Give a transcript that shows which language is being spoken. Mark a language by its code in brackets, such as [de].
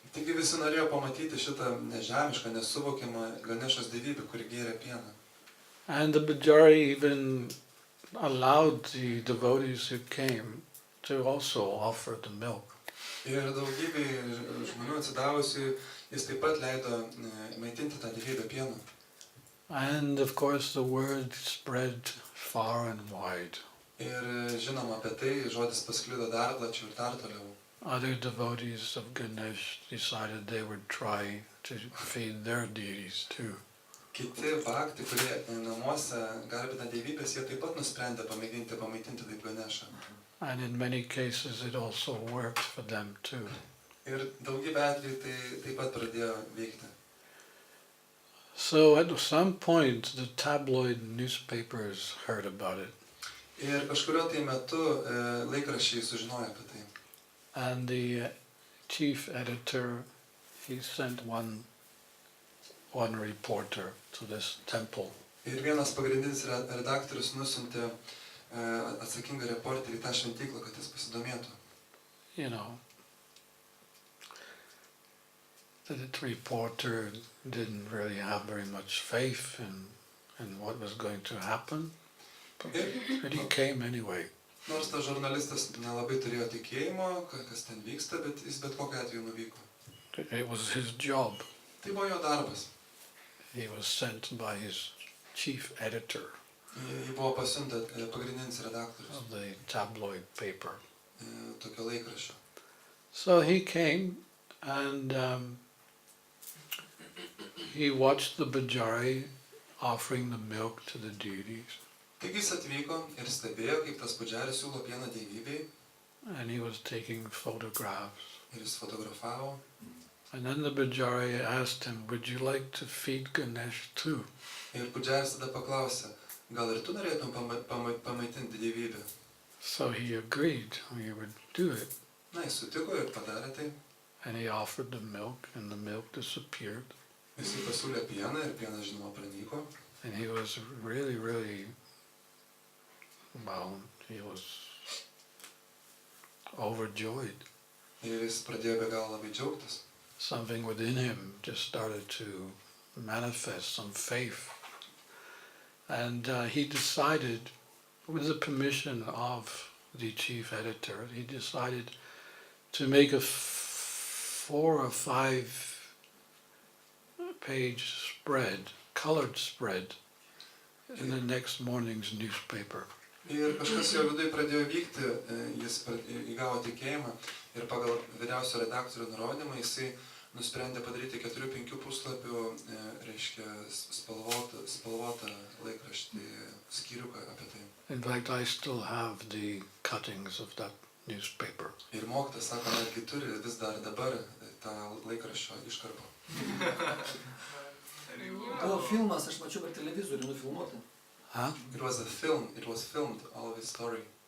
[lt] Taigi visi norėjo pamatyti šitą nežemišką, nesuvokiamą Ganešos dievybę, kuri gėrė pieną. [en] And the Bajari even allowed the devotees who came to also offer the milk. [lt] Ir daugybei žmonių atsidavusių jis taip pat leido maitinti tą dievybę pienu. [en] And of course the word spread far and wide. [lt] Ir žinoma apie tai žodis pasklido dar plačiau ir dar toliau. [en] Other devotees of Ganesh decided they would try to feed their deities too. [lt] Kiti bhakti, kurie namuose garbina dievybės, jie taip pat nusprendė pamėginti pamaitinti taip Ganešą. [en] And in many cases it also worked for them too. [lt] Ir daugybė atvejų tai taip pat pradėjo veikti. [en] So at some point the tabloid newspapers heard about it. [lt] Ir kažkurio tai metu laikraščiai sužinojo apie tai. [en] And the chief editor, he sent one reporter to this temple. [lt] Ir vienas pagrindinis redaktorius nusiuntė atsakingą reporterį į tą šventyklą, kad jis pasidomėtų. [en] The reporter didn't really have very much faith in what was going to happen, but he came anyway. [lt] Nors tas žurnalistas nelabai turėjo tikėjimo, kas ten vyksta, bet jis bet kokiu atveju nuvyko. [en] It was his job. [lt] Tai buvo jo darbas. [en] He was sent by his chief editor [lt] Jį buvo pasiuntęs pagrindinis redaktorius [en] of the tabloid paper. [lt] Tokio laikraščio. [en] So he came and he watched the Bajari offering the milk to the deities. [lt] Taigi jis atvyko ir stebėjo, kaip tas Bajari siūlo pieną dievybei. [en] And he was taking photographs. [lt] Ir jis fotografavo. [en] And then the Bajari asked him, would you like to feed Ganesh too? [lt] Ir Bajaris tada paklausė, gal ir tu norėtum pamaitinti dievybę? [en] So he agreed, he would do it. [lt] Na, jis sutiko ir padarė tai. [en] And he offered the milk, and the milk disappeared. [lt] Jis pasiūlė pieną ir pienas, žinoma, pranyko. [en] And he was really, really, he was overjoyed. [lt] Ir jis pradėjo be galo labai džiaugtis. [en] Something within him just started to manifest, some faith. And he decided, with the permission of the chief editor, he decided to make a 4 or 5 page spread, colored spread, in the next morning's newspaper. [lt] Ir kažkas jo viduje pradėjo vykti, jis įgavo tikėjimą ir pagal vyriausio redaktorių nurodymą jisai nusprendė padaryti 4-5 puslapių, reiškia, spalvotą laikraštį, skyriuką apie tai. [en] In fact, I still have the cuttings of that newspaper. [lt] Ir mokytas, sako, netgi turi vis dar dabar tą laikraščio iškarpą. Buvo filmas, aš mačiau per televizorių nufilmuotą. Huh? [en] It was filmed, all of his story.